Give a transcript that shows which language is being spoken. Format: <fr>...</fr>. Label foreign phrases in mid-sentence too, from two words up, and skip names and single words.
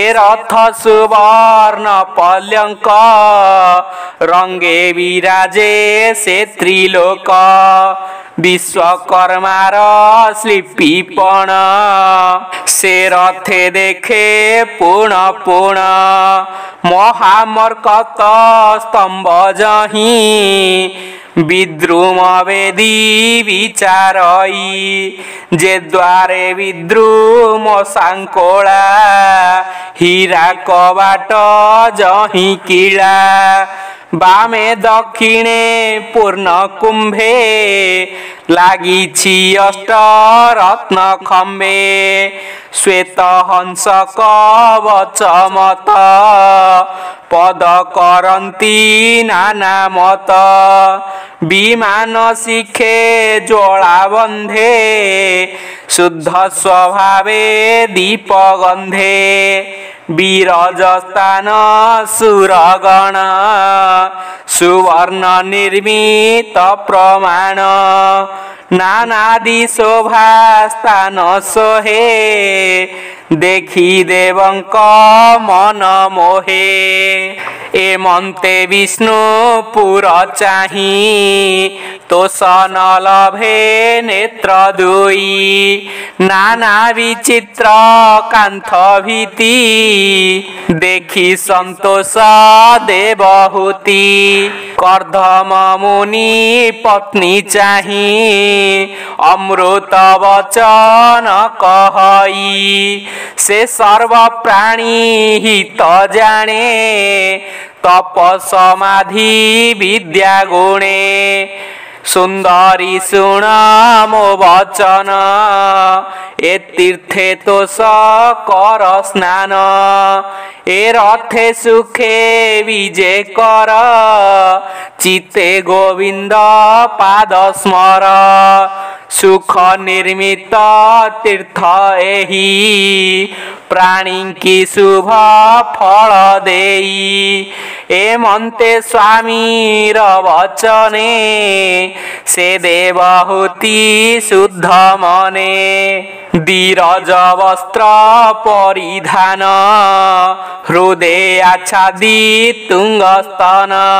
<or>ରଥ ସୁବର୍ଣ୍ଣ ପଲ୍ୟଙ୍କ ରଙ୍ଗେ ବିରାଜେ ସେ ତ୍ରିଲୋକ ବିଶ୍ୱକର୍ମାର ସ୍ଲିପିପଣ ସେ ରଥେ ଦେଖେ ପୂର୍ଣ୍ଣ ପୂର୍ଣ୍ଣ ମହାମରକତ ସ୍ତମ୍ଭ ଯହିଁ ବିଦ୍ରୁମ ବେଦୀ ବିଚାରଇ ଯେ ଦ୍ୱାରେ ବିଦ୍ରୁମ ସାଙ୍କୋଳା ହୀରା କବାଟ ଯହିଁ କିଳା ବାମେ ଦକ୍ଷିଣେ ପୂର୍ଣ୍ଣ କୁମ୍ଭେ ଲାଗିଛି ଅଷ୍ଟ ରତ୍ନ ଖମ୍ବେ ଶ୍ୱେତ ହଂସ କବଚ ମତ ପଦ କରନ୍ତି ନାନା ମତ ବିମାନ ଶିଖେ ଜ୍ୱାଳା ବନ୍ଧେ ଶୁଦ୍ଧ ସ୍ୱଭାବେ ଦୀପ ଗନ୍ଧେ ବିରଜସ୍ଥାନ ସୁରଗଣ ସୁବର୍ଣ୍ଣ ନିର୍ମିତ ପ୍ରମାଣ ନାନାଦି ଶୋଭା ସ୍ଥାନ ସୋହେ ଦେଖି ଦେବଙ୍କ ମନ ମୋହେ ଏମନ୍ତେ ବିଷ୍ଣୁ ପୁର ଚାହିଁ ତୋଷ ନ ଲଭେ ନେତ୍ର ଦୁଇ ନାନା ବିଚିତ୍ର କାନ୍ଥ ଭିତ୍ତି ଦେଖି ସନ୍ତୋଷ ଦେବହୂତି କର୍ଦ୍ଧମ ମୁନି ପତ୍ନୀ ଚାହିଁ ଅମୃତ ବଚନ କହଇ ସେ ସର୍ବ ପ୍ରାଣୀ ହିତ ଜାଣେ ତପ ସମାଧି ବିଦ୍ୟା ଗୁଣେ ସୁନ୍ଦରୀ ଶୁଣ ମୋ ବଚନ ଏ ତୀର୍ଥେ ତୋଷ କର ସ୍ନାନ ଏ ରଥେ ସୁଖେ ବିଜେ କର ଚିତ୍ତେ ଗୋବିନ୍ଦ ପାଦ ସ୍ମର ସୁଖ ନିର୍ମିତ ତୀର୍ଥ ଏହି ପ୍ରାଣୀ କି ଶୁଭ ଫଳ ଦେଇ ଏମନ୍ତେ ସ୍ୱାମୀର ବଚନେ ସେ ଦେବହୂତି ଶୁଦ୍ଧ ମନେ ଧୀରଜ ବସ୍ତ୍ର ପରିଧାନ ହୃଦୟ ଆଚ୍ଛାଦି ତୁଙ୍ଗ ସ୍ତନ</or>